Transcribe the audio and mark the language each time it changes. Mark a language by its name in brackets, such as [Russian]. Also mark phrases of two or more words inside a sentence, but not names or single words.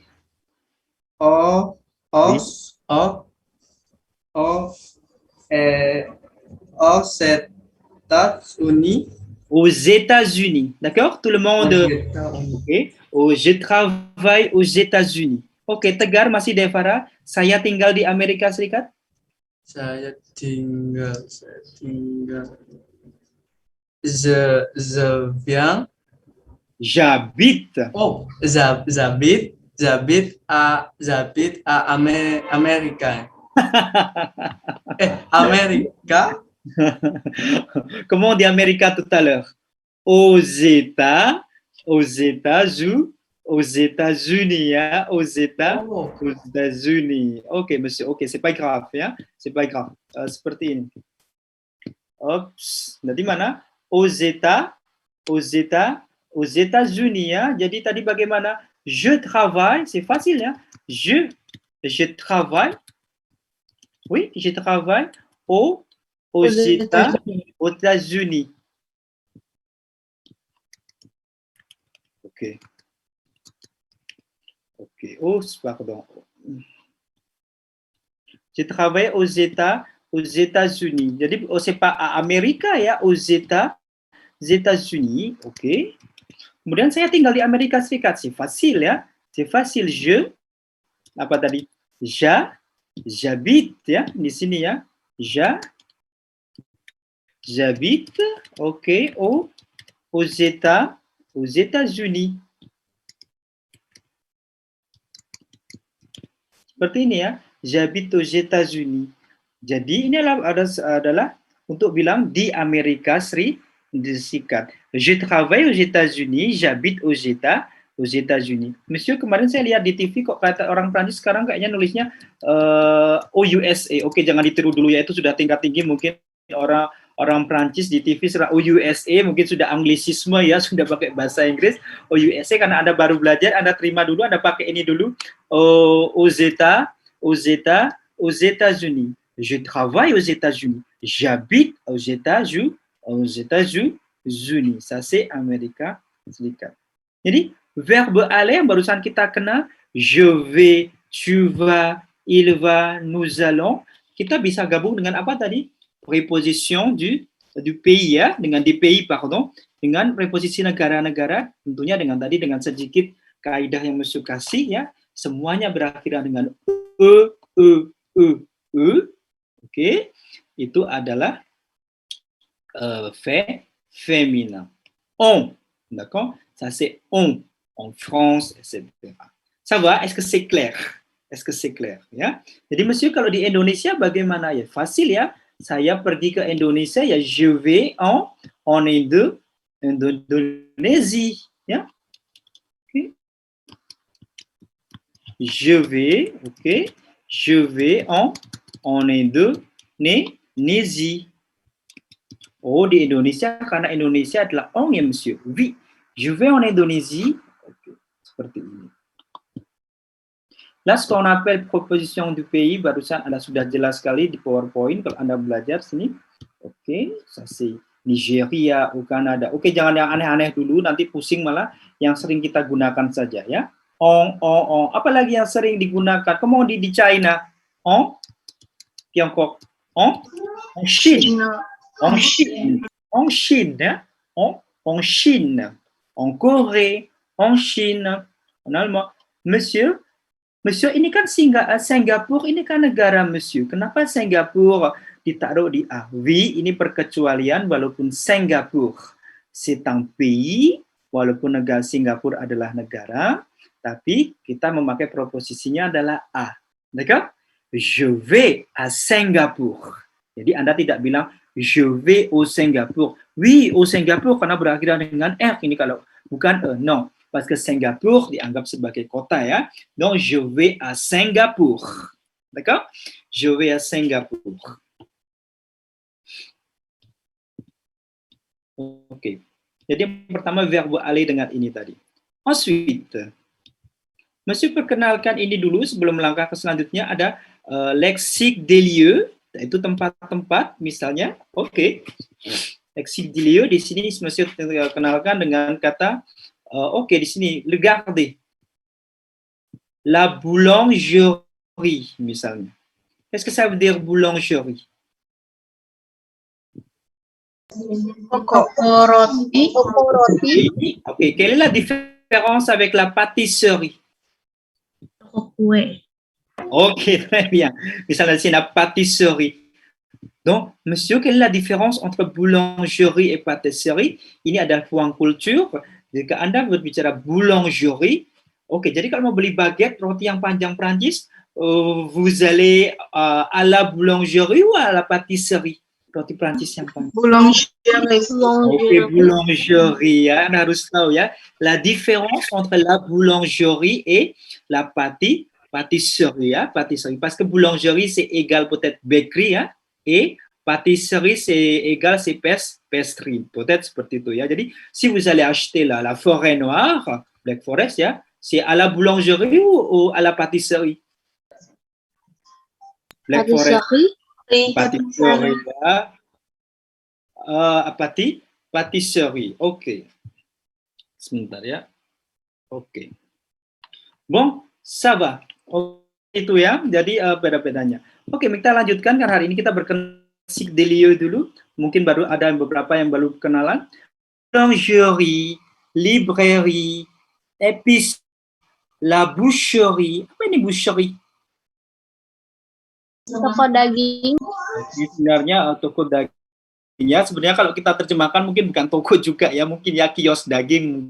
[French] Aux États-Unis. Aux États-Unis, d'accord? Tout le monde. Okay. Je travaille aux États-Unis. [Indonesian] Oke, Tegar masih Devara. Saya tinggal di Amerika Serikat. Saya tinggal. [French] Je viens. J'habite. Oh, j'habite à Amérique. Amérique. Comment on dit Amérique tout à l'heure? Aux États-Unis, ya, aux États-Unis. Oke, monsieur. Oke, c'est pas grave ya. C'est pas grave. [Indonesian] Seperti ini. Ops, nanti mana? [French] Aux États-Unis ya. [Indonesian] Jadi tadi bagaimana? [French] Je travaille, c'est facile ya. Je travaille. Oui, je travaille aux États-Unis. Ok. Ok. Oh, pardon. J'ai travaillé aux États-Unis. Jadi, c'est pas à Amérique ya, aux États-Unis. Ok. [Indonesian] Kemudian saya tinggal di Amerika Serikat. [French] C'est facile ya. C'est facile. [Indonesian] Apa tadi? J'habite ya di sini ya. [French] J'habite, ok, aux États-Unis. [Indonesian] Seperti ini ya. [French] J'habite aux États-Unis. [Indonesian] Jadi ini adalah untuk bilang di Amerika Serikat. [French] Je travaille aux États-Unis, j'habite aux États-Unis. [Indonesian] Monsieur, kemarin saya lihat di TV kok kata orang Prancis sekarang kayaknya nulisnya [French] aux USA. [Indonesian] Oke, jangan ditiru dulu ya, itu sudah tingkat tinggi mungkin orang Prancis di TV serah [French] aux USA, [Indonesian] mungkin sudah anglisisme ya, sudah pakai bahasa Inggris. [French] Aux USA [Indonesian] karena Anda baru belajar, Anda terima dulu, Anda pakai ini dulu. [French] Aux États-Unis. Je travaille aux États-Unis. J'habite aux États-Unis. Ça c'est Amerika Serikat. [Indonesian] Jadi [French] verbe aller [Indonesian] yang barusan kita kenal, [French] je vais, tu vas, il va, nous allons, [Indonesian] kita bisa gabung dengan apa tadi? [French] Preposition du pays [Indonesian] ya, dengan [French] des pays pardon, [Indonesian] dengan preposisi negara-negara, tentunya dengan sedikit kaidah yang Monsieur kasih ya, semuanya berakhiran dengan e. Oke, itu adalah féminin. [French] On, d'accord? Ça c'est on, en France, etc. Ça va? Est-ce que c'est clair? [Indonesian] Ya? Jadi Monsieur kalau di Indonesia bagaimana ya? Fasil ya. Saya pergi ke Indonesia ya, [French] je vais en Indonésie, ya. Okay. Je vais en Indonésie. [Indonesian] Oh, di Indonesia, karena Indonesia adalah on ya, Monsieur. [French] Oui, je vais en Indonésie. [Indonesian] Okay. Seperti ini. [French] Là, ce qu'on appelle proposition du pays, [Indonesian] barusan Anda sudah jelas sekali di PowerPoint kalau Anda belajar sini. Oke, [French] ça c'est Nigeria, au Canada. [Indonesian] Oke, jangan yang aneh-aneh dulu, nanti pusing malah. Yang sering kita gunakan saja ya. On. Apalagi yang sering digunakan? [French] Comment on dit [Indonesian] di China? [French] En Tiongkok. En Chine. En Chine, ya. En Chine. En Corée. En Chine. En Allemagne. [Indonesian] Monsieur, ini kan Singapura, ini kan negara, Monsieur. Kenapa Singapura ditaruh di A? Oui, ini perkecualian walaupun Singapura [French] c'est un pays, [Indonesian] walaupun negara Singapura adalah negara, tapi kita memakai proposisinya adalah A. D'accord? [French] Je vais à Singapour. [Indonesian] Jadi Anda tidak bilang [French] je vais au Singapour. [Indonesian] Oui, [French] au Singapour [Indonesian] karena berakhiran dengan R. Ini kalau bukan E, non. [French] Parce que [Indonesian] Singapour dianggap sebagai kota ya. [French] Donc, je vais à Singapour. D'accord? Je vais à Singapour. Oke. [Indonesian] Jadi yang pertama [French] verbe aller [Indonesian] dengan ini tadi. Ensuite, Monsieur perkenalkan ini dulu sebelum melangkah ke selanjutnya ada [French] lexique des lieux, [Indonesian] yaitu tempat-tempat misalnya. Oke. [French] Lexique des lieux [Indonesian] di sini Monsieur kenalkan dengan kata oke, di sini, [French] regardez. La boulangerie, misalnya. Qu'est-ce que ça veut dire boulangerie? [Indonesian] Roti. [French] Ok, quelle est la différence avec la pâtisserie? [Indonesian] Kue. [French] Ok, très bien. [Indonesian] Misalnya di sini, [French] la pâtisserie. Donc, Monsieur, quelle est la différence entre boulangerie et pâtisserie? [Indonesian] Ini ada ruang kultur. Jika Anda berbicara boulangerie, oke, jadi kalau mau beli baguette, roti yang panjang Prancis, [French] vous allez à la boulangerie ou à la pâtisserie? [Indonesian] Roti Prancis yang panjang. Oke, boulangerie ya, Anda harus tahu ya. [French] La différence entre la boulangerie et la pâtisserie ya, pâtisserie. Parce que boulangerie c'est égal peut-être bakery ya, et pâtisserie, c'est égal, c'est pastry. [Indonesian] Peut-être seperti itu ya. Jadi, [French] si vous allez acheter la forêt noire, Black Forest ya, c'est à la boulangerie ou à la pâtisserie? Black Forest. Patisserie ya. Patisserie. Oke. [Indonesian] Sebentar ya. Oke. [French] Bon, ça va. [Indonesian] Oh, itu ya. Jadi beda-bedanya. Oke, kita lanjutkan karena hari ini kita berkenalan [French] des lieux [Indonesian] dulu. Mungkin baru ada beberapa yang baru kenalan. [French] Boulangerie, librairie, épicerie, la boucherie. [Indonesian] Apa ini boucherie? Toko daging. Ini sebenarnya toko dagingnya. Sebenarnya kalau kita terjemahkan mungkin bukan toko juga ya, mungkin ya kios daging.